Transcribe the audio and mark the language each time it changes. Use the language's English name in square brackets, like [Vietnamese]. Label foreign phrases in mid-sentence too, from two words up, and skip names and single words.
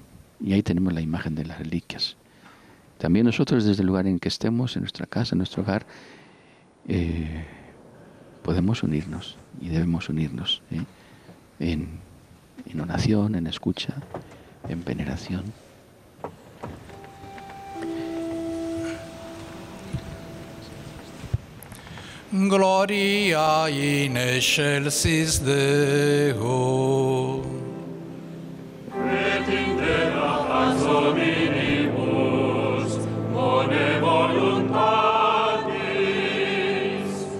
[Spanish] Y ahí tenemos la imagen de las reliquias. También nosotros, desde el lugar en que estemos, en nuestra casa, en nuestro hogar, podemos unirnos y debemos unirnos en oración, en escucha, en veneración. [Latin] Gloria in excelsis Deo. Et in terra paz hominibus, bone voluntatis.